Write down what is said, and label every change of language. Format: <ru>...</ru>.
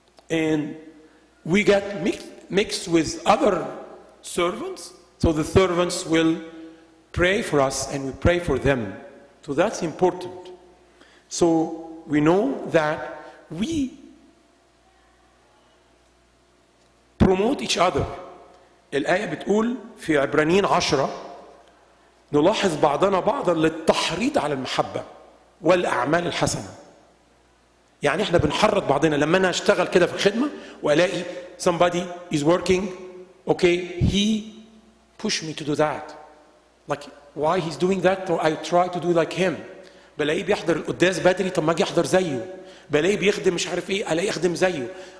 <en>And we get mixed with other servants, so the servants will pray for us and we pray for them. So that's important. So we know that we promote each other.</en> <ar>الآية بتقول في عبرانيين 10 نلاحظ بعضنا بعضا للتحريض على المحبة والأعمال الحسنة. يعني احنا بنحرض بعضنا. لما انا اشتغل كده في الخدمة والاقي</ar> <en>somebody is working, okay, he pushed me to do that. Like why he's doing that, or I try to do like him.</en> <ar>بلاقيه بيحضر القداس بدري، طب ما اجي احضر زيه. بلاقيه بيخدم مش عارف ايه، الاقيه اخدم زيه.</ar>